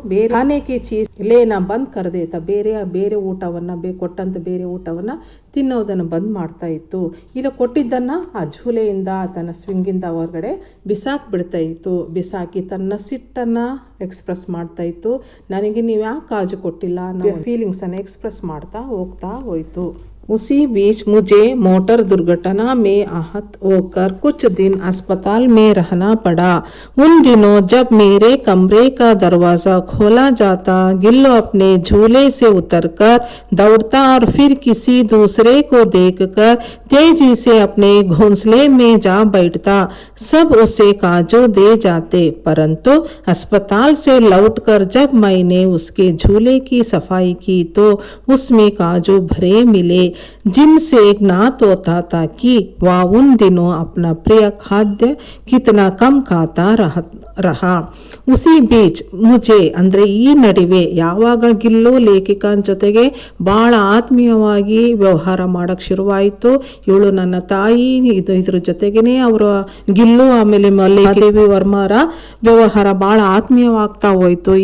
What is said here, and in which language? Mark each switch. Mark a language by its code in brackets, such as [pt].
[kn] ಬೇರೆ [hi] ಖಾನೆಗೆ ಚೀಸ್ ಲೇನ ಬಂದ್ ಕರೆದೇತ, [kn] ಬೇರೆ ಊಟವನ್ನು ಕೊಟ್ಟಂತ ಬೇರೆ ಊಟವನ್ನು ತಿನ್ನೋದನ್ನು ಬಂದ್ ಮಾಡ್ತಾ ಇತ್ತು. ಇಲ್ಲ ಕೊಟ್ಟಿದ್ದನ್ನು ಆ ಝೂಲೆಯಿಂದ ತನ್ನ ಸ್ವಿಂಗಿಂದ ಹೊರಗಡೆ ಬಿಡ್ತಾ ಇತ್ತು. ಬಿಸಾಕಿ ತನ್ನ ಸಿಟ್ಟನ್ನು ಎಕ್ಸ್ಪ್ರೆಸ್ ಮಾಡ್ತಾ ಇತ್ತು. ನನಗೆ ನೀವು ಯಾಕೆ ಕಾಜು ಕೊಟ್ಟಿಲ್ಲ ಅನ್ನೋ ಫೀಲಿಂಗ್ಸನ್ನು ಎಕ್ಸ್ಪ್ರೆಸ್ ಮಾಡ್ತಾ ಹೋಗ್ತಾ ಹೋಯಿತು. [hi] उसी बीच मुझे मोटर दुर्घटना में आहत होकर कुछ दिन अस्पताल में रहना पड़ा। उन दिनों जब मेरे कमरे का दरवाज़ा खोला जाता, गिल्लो अपने झूले से उतरकर दौड़ता और फिर किसी दूसरे को देखकर तेजी से अपने घोंसले में जा बैठता। सब उसे काजू दे जाते, परंतु अस्पताल से लौटकर जब मैंने उसके झूले की सफाई की तो उसमें काजू भरे मिले, जिनसे ज्ञात होता था कि वह उन दिनों अपना प्रिय खाद्य कितना कम खाता रहा। उसी बीच मुझे [kn] ಅಂದರೆ ಈ ನಡುವೆ ಯಾವಾಗ ಗಿಲ್ಲು ಲೇಖಿಕನ ಜೊತೆಗೆ ಭಾಳ ಆತ್ಮೀಯವಾಗಿ ವ್ಯವಹಾರ ಮಾಡೋಕ್ಕೆ ಶುರುವಾಯಿತು. ಇವಳು ನನ್ನ ತಾಯಿ, ಇದ್ರ ಜೊತೆಗೇನೆ ಅವರು ಗಿಲ್ಲು ಆಮೇಲೆ ಮಹಾದೇವಿ ವರ್ಮರ ವ್ಯವಹಾರ ಭಾಳ ಆತ್ಮೀಯವಾಗ್ತಾ ಹೋಯಿತು.